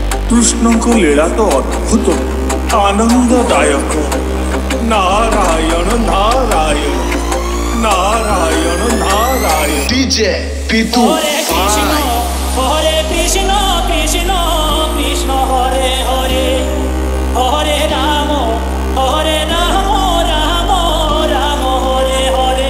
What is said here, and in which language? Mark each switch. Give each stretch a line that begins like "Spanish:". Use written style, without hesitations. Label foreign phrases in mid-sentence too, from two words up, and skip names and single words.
Odia: କୃଷ୍ଣଙ୍କ ଲୀଳା ତ ଅଦ୍ଭୁତ ଆନନ୍ଦଦାୟକ। ନାରାୟଣ ନାରାୟଣ ନାରାୟଣ ନାରାୟଣ। DJ Pitu
Sanskrit: हरे कृष्ण हरे कृष्ण कृष्ण कृष्ण हरे हरे हरे राम हरे राम राम राम हरे हरे, Hare Rama, Hare Rama, Rama Rama, Hare Hare.